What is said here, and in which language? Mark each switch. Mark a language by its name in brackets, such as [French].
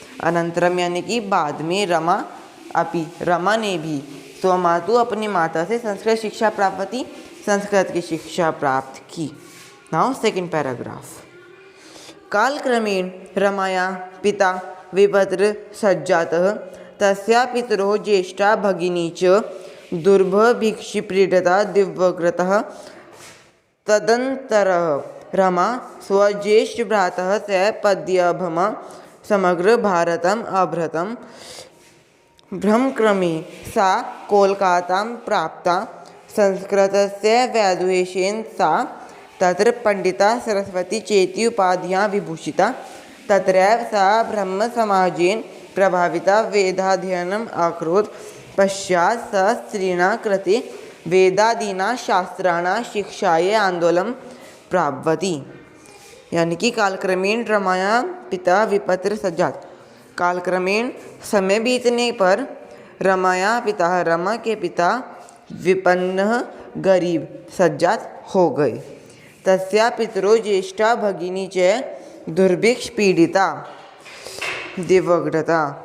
[Sanskrit] अनंतरम [Hindi] यानी कि बाद में रमा ने भी [Sanskrit] स्वमातु [Hindi] अपनी माता से संस्कृत शिक्षा प्राप्त की, संस्कृत की शिक्षा प्राप्त की. [English] Now second paragraph. [Sanskrit] कालक्रमेण रमाया पिता विपत्र सज्जातः. तस्या पितरोः ज्येष्ठा भगिनी च दुर्भिक्षपीडिता दिवङ्गता. तदनन्तरं रमा स्वज्येष्ठभ्रातः सह पद्भ्रमं समग्र भारतम् अभ्रमत्. भ्रमक्रमे सा कोलकातां प्राप्ता. संस्कृतस्य वैदुष्येन सा तत्र पंडिता सरस्वती चेति उपाध्यां विभूषिता. तत्रैव सा ब्रह्मसमाजेन प्रभाविता वेदाध्ययनम् अकरोत्. पश्चात् सा स्त्रीणां कृते वेदादीनां शास्त्राणां शिक्षायै आन्दोलनं प्रारब्धवती. [Hindi] यानी कि [Sanskrit] कालक्रमेण रमाया पिता विपत्र सज्जात. कालक्रमेण [Hindi] समय बीतने पर रमा के पिता विपन्न गरीब [Sanskrit] सज्जात [Hindi] हो गए. [Sanskrit] तस्या पितरो ज्येष्ठा भगिनी च दुर्भिक्ष पीड़िता दिवङ्गता.